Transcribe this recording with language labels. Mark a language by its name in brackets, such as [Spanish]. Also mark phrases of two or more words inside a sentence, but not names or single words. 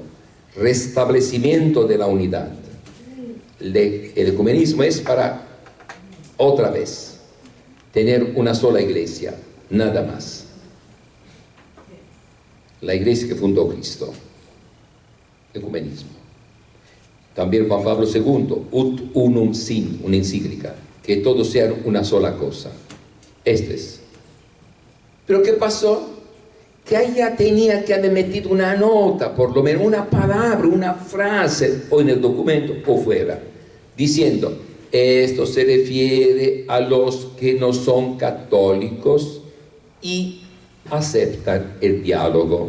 [Spanish] Restablecimiento de la unidad. El ecumenismo es para, otra vez, tener una sola iglesia, nada más. La iglesia que fundó Cristo. Ecumenismo. También Juan Pablo II, [Latin] ut unum sin, [Spanish] una encíclica, que todos sean una sola cosa. Este es. Pero ¿qué pasó? Que ella tenía que haber metido una nota, por lo menos una palabra, una frase, o en el documento o fuera, diciendo, esto se refiere a los que no son católicos y aceptan el diálogo.